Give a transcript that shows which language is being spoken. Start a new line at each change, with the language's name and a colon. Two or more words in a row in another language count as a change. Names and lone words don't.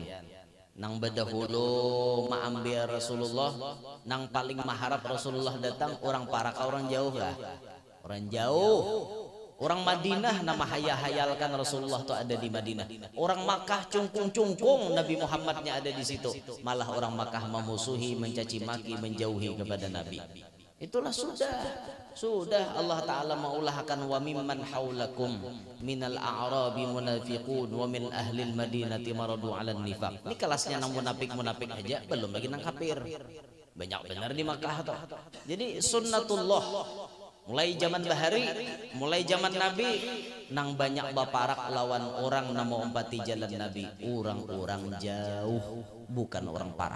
Banjar: Nang bedahulu maambil Rasulullah, nang paling maharap Rasulullah datang orang parak orang jauh lah, orang jauh. Orang Madinah nama hayal-hayalkan Rasulullah tuh ada di Madinah. Orang Makkah cungkung-cungkung Nabi Muhammadnya ada di situ. Malah orang Makkah memusuhi, mencaci maki, menjauhi kepada Nabi. Itulah sudah Allah Ta'ala maulahkan
Arabic: وَمِمَّنْ حَوْلَكُمْ مِنَ الْأَعْرَابِ مُنَافِقُونَ وَمِنْ أَهْلِ الْمَدِينَةِ مَرَدُوا عَلَى النِّفَاقِ.
Banjar: Ini kelasnya nang munafik aja, belum lagi nang kafir. Banyak benar di Makkah tuh. Jadi sunnatullah mulai zaman bahari, mulai zaman Nabi nang banyak baparak lawan orang namo umpati jalan Nabi. Orang-orang jauh, bukan orang parak.